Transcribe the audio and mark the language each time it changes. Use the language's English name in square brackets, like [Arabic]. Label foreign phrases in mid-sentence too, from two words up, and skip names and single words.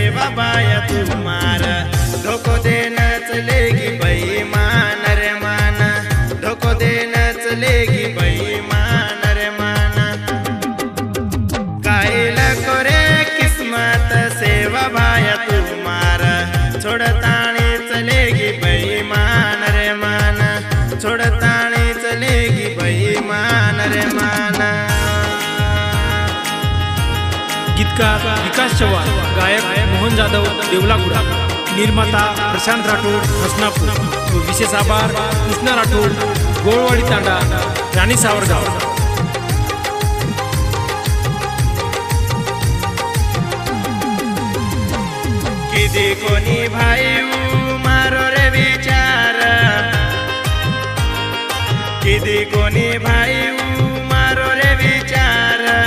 [Lambadi] बाया तुम्हारा धोको देना चलेगी बेईमान रे माना धोको देना चलेगी बेईमान रे माना कायला करे किस्मत सेवा बाया तुम्हारा छोड़तानी चलेगी बेईमान रे माना छोड़तानी चलेगी बेईमान रे माना। [Marathi] गीतकार विकास चव्हाण, गायक मोहन जाधव देवलागुडा, निर्माता प्रशांत राठोड हसनापूर, विशेष आभार कृष्णा राठोड गोळवाडी तांडा राणी सावरगाव। [Lambadi] किती कोणी भाई मारो रे विचार किती कोणी भाई मारो रे विचार